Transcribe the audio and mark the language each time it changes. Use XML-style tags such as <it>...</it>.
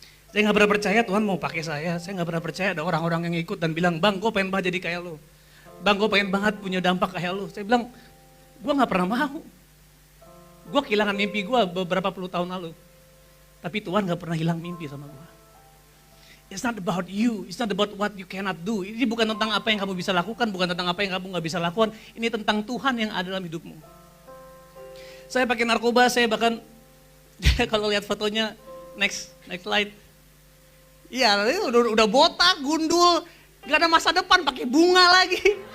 <id>Saya gak pernah percaya Tuhan mau pakai saya gak pernah percaya ada orang-orang yang ikut dan bilang, Bang gue pengen banget jadi kayak lo. Bang gue pengen banget punya dampak kayak lo. Saya bilang, gue gak pernah mau. Gue kehilangan mimpi gue beberapa puluh tahun lalu. Tapi Tuhan gak pernah hilang mimpi sama gue.</id> <en>It's not about you, it's not about what you cannot do.</en> <id>Ini bukan tentang apa yang kamu bisa lakukan, bukan tentang apa yang kamu gak bisa lakukan. Ini tentang Tuhan yang ada dalam hidupmu. Saya pakai narkoba, saya bahkan kalau lihat fotonya,</id> <en>next slide.</en> <id>Iya, udah botak, gundul, gak ada masa depan, pakai bunga lagi.</id>